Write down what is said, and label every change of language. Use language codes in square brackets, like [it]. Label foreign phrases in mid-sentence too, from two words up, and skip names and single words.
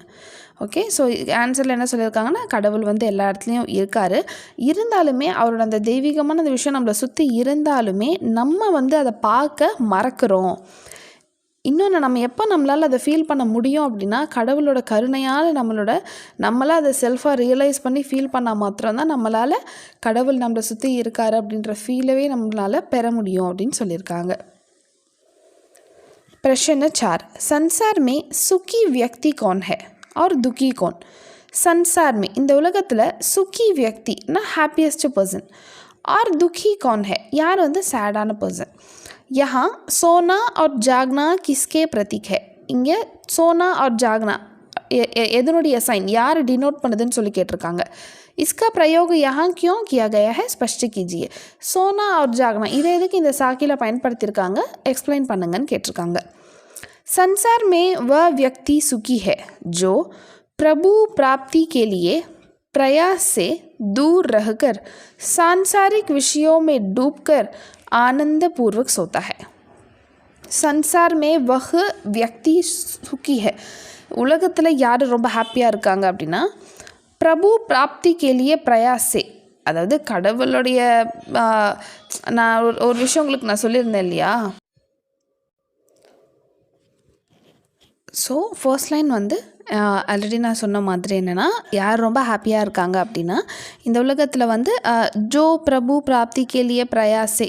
[ta] ஓகே, ஸோ ஆன்சரில் என்ன சொல்லியிருக்காங்கன்னா கடவுள் வந்து எல்லா இடத்துலையும் இருக்கார், இருந்தாலுமே அவரோட அந்த தெய்வீகமான அந்த விஷயம் நம்மளை சுற்றி இருந்தாலுமே நம்ம வந்து அதை பார்க்க மறக்கிறோம். இன்னொன்று, நம்ம எப்போ நம்மளால் அதை ஃபீல் பண்ண முடியும் அப்படின்னா கடவுளோட கருணையால் நம்மளால் அதை செல்ஃபாக ரியலைஸ் பண்ணி ஃபீல் பண்ணால் மாத்திரம்தான் நம்மளால் கடவுள் நம்மளை சுற்றி இருக்கார் அப்படின்ற ஃபீலவே நம்மளால் பெற முடியும் அப்படின்னு சொல்லியிருக்காங்க. [hi] प्रश्न 4, संसार में सुखी व्यक्ति कौन है और दुखी कौन? संसार में [ta] இந்த உலகத்தில் சுக்கி व्यक्तिனா [en] happiest person, [hi] और दुखी कौन है [ta] யார் வந்து [en] sad person. [hi] यहाँ सोना और जागना किसके प्रतीक है? [ta] இங்கே [hi] सोना और जागना [ta] எதனுடைய சைன், யார் டினோட் பண்ணுதுன்னு சொல்லி கேட்டிருக்காங்க. [hi] इसका प्रयोग यहाँ क्यों किया गया है, स्पष्ट कीजिए. सोना और जागना [ta] இதை எதுக்கு இந்த சாக்கியில் பயன்படுத்தியிருக்காங்க, எக்ஸ்பிளைன் பண்ணுங்கன்னு கேட்டிருக்காங்க. [hi] संसार में वह व्यक्ति सुखी है जो प्रभु प्राप्ति के लिए प्रयास से दूर रहकर सांसारिक विषयों में डूबकर आनंदपूर्वक सोता है. संसार में वह व्यक्ति सुखी है, [ta] உலகத்தில் யார் ரொம்ப ஹாப்பியாக இருக்காங்க அப்படின்னா [hi] प्रभु प्राप्ति के लिए प्रयास, [ta] அதாவது கடவுளுடைய நான் ஒரு விஷயம் உங்களுக்கு நான் சொல்லியிருந்தேன் இல்லையா. [en] so first line [ta] வந்து ஆல்ரெடி நான் சொன்ன மாதிரி என்னென்னா யார் ரொம்ப ஹாப்பியாக இருக்காங்க அப்படின்னா இந்த உலகத்தில் வந்து [hi] जो प्रभु प्राप्ति के लिए प्रयास.